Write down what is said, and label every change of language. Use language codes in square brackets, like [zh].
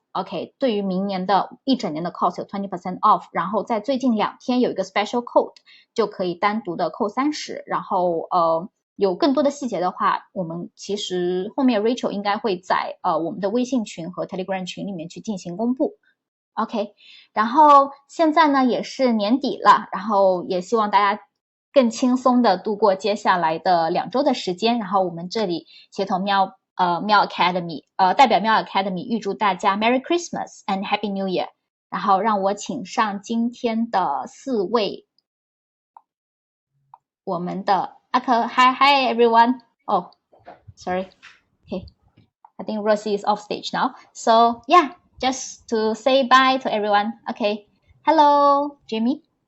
[zh] OK， 对于明年的一整年的 cost 有 20% off， 然后在最近2天有一个 special code， 就可以单独的扣30，然后有更多的细节的话，我们其实后面 Rachel 应该会在我们的微信群和 Telegram 群里面去进行公布。 OK， 然后现在呢也是年底了，然后也希望大家更轻松的度过接下来的2周的时间。然后我们这里协同Miao Academy， 代表 Miao Academy 预祝大家 [en] Merry Christmas and Happy New Year。 [zh] 然后让我请上今天的4位，我们的阿可 [en] Hi everyone. Oh, sorry. Okay, I think Ruoxi is off stage now. So yeah, just to say bye to everyone. Okay, hello, Jamie.